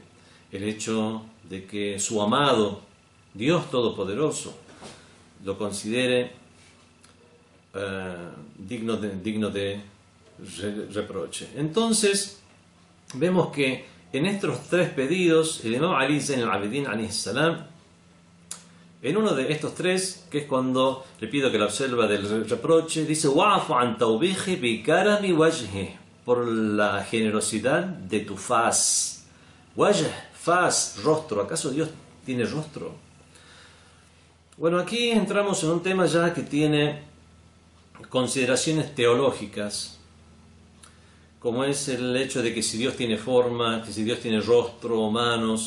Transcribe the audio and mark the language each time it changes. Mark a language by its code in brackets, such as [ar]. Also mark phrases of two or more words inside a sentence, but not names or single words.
[es] El hecho de que su amado, Dios Todopoderoso, lo considere digno de reproche. Entonces, vemos que en estos tres pedidos, el Imam Ali Zayn al-Abidin [ar] عليه السلام, [es] en uno de estos tres, que es cuando le pido que la observa del reproche, dice [ar] واعف عن توبيخه بكرم وجهي, [es] por la generosidad de tu faz. Wajh, faz, rostro. ¿Acaso Dios tiene rostro? Bueno, aquí entramos en un tema ya que tiene consideraciones teológicas, como es el hecho de que si Dios tiene forma, que si Dios tiene rostro o manos.